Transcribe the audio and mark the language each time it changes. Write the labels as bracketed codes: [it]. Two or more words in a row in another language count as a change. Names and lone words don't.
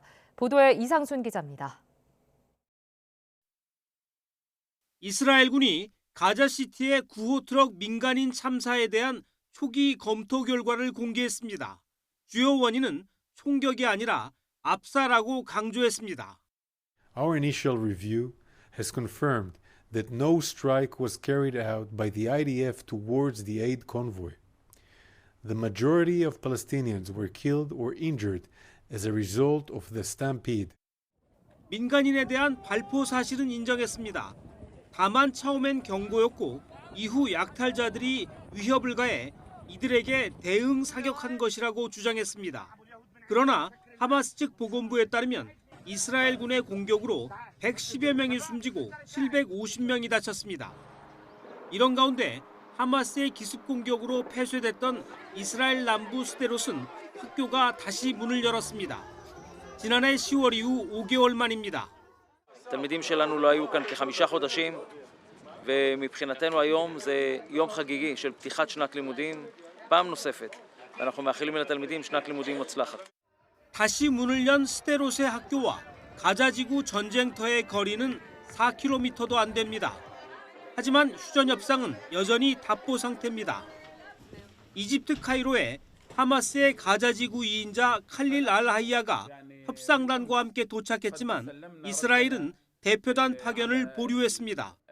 [ko] 보도에 이상순 기자입니다. 이스라엘군이 가자시티의 구호트럭 민간인 참사에 대한 초기 검토 결과를 공개했습니다. 주요 원인은 총격이 아니라 압사라고 강조했습니다. [en] Our initial review has confirmed that no strike was carried out by the IDF towards the aid convoy. The majority of Palestinians were killed or injured as a result of the stampede. [ko] 민간인에 대한 발포 사실은 인정했습니다. 다만 처음엔 경고였고 이후 약탈자들이 위협을 가해 이들에게 대응 사격한 것이라고 주장했습니다. 그러나 하마스 측 보건부에 따르면 이스라엘군의 공격으로 110여 명이 숨지고 750명이 다쳤습니다. 이런 가운데 하마스의 기습 공격으로 폐쇄됐던 이스라엘 남부 스데롯은 학교가 다시 문을 열었습니다. 지난해 10월 이후 5개월 만입니다. [he] התלמידים שלנו לא היו כאן כ5 חודשים ומבחינתנו היום זה יום חגיגי של פתיחת שנת לימודים פעם נוספת. ואנחנו מאחלים לתלמידים שנת לימודים מוצלחת. [ko] 다시 문을 연 스데롯의 학교와 가자지구 전쟁터의 거리는 4km도 안 됩니다. 하지만 휴전 협상은 여전히 답보 상태입니다. 이집트 카이로에 하마스의 가자지구 2인자 칼릴 알-하이야가 협상단과 함께 도착했지만 이스라엘은 대표단 파견을 보류했습니다.